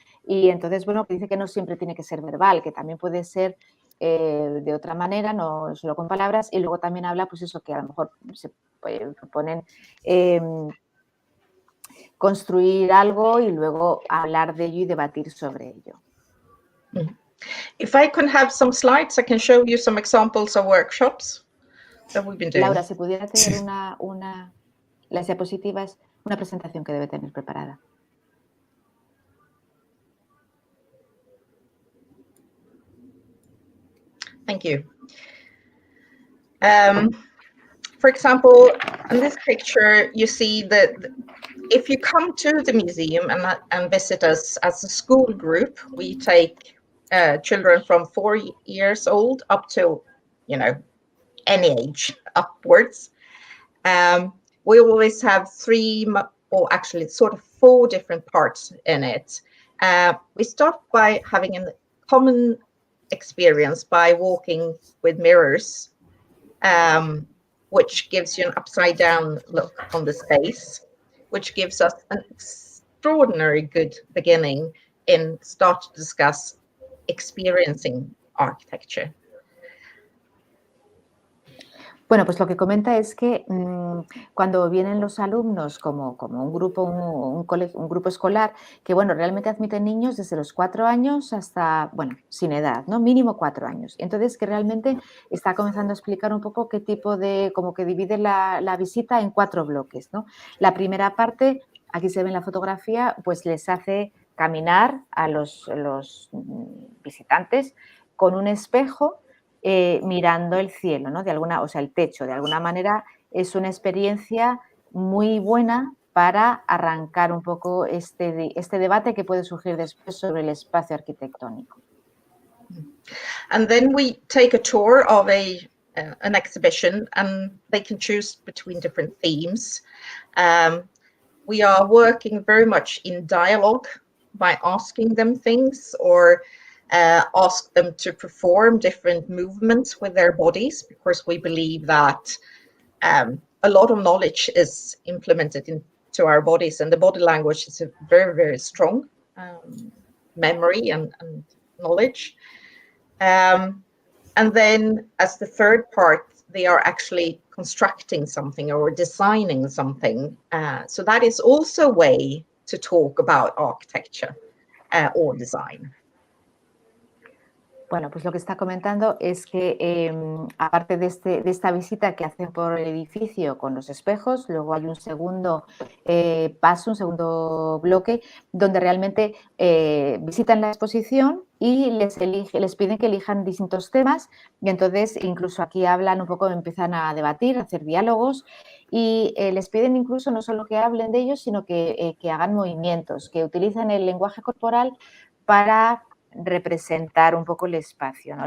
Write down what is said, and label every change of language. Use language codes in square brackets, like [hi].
[es] Y entonces, bueno, que dice que no siempre tiene que ser verbal, que también puede ser de otra manera, no solo con palabras. Y luego también habla, pues eso, que a lo mejor se proponen construir algo y luego hablar de ello y debatir sobre ello. [en] If I can have some slides, I can show you some examples of workshops that we've been doing. [es] Laura, si pudiera tener las diapositivas, una presentación que debe tener preparada. [en] Thank you. For example, in this picture, you see that if you come to the museum and visit us as a school group, we take children from 4 years old up to, any age upwards. We always have 3, or actually sort of 4 different parts in it. We start by having a common experience by walking with mirrors, which gives you an upside down look on the space, which gives us an extraordinary good beginning in start to discuss experiencing architecture. [es] Bueno, pues lo que comenta es que cuando vienen los alumnos como un grupo, un grupo escolar, que bueno, realmente admiten niños desde los 4 años hasta, bueno, sin edad, ¿no? Mínimo 4 años. Entonces, que realmente está comenzando a explicar un poco qué tipo de, como que divide la visita en 4 bloques, ¿no? La primera parte, aquí se ve en la fotografía, pues les hace caminar a los visitantes con un espejo, mirando el cielo, ¿no? El techo. De alguna manera es una experiencia muy buena para arrancar un poco este debate que puede surgir después sobre el espacio arquitectónico. [en] And then we take a tour of an exhibition, and they can choose between different themes. We are working very much in dialogue by asking them things, or ask them to perform different movements with their bodies, because we believe that a lot of knowledge is implemented into our bodies, and the body language is a very, very strong memory and knowledge. And then as the third part, they are actually constructing something or designing something. So that is also a way to talk about architecture or design. [es] Bueno, pues lo que está comentando es que aparte de esta visita que hacen por el edificio con los espejos, luego hay un segundo paso, un segundo bloque, donde realmente visitan la exposición y les piden que elijan distintos temas, y entonces incluso aquí hablan un poco, empiezan a debatir, a hacer diálogos, y les piden incluso no solo que hablen de ellos, sino que hagan movimientos, que utilicen el lenguaje corporal para representar un poco el espacio, ¿no?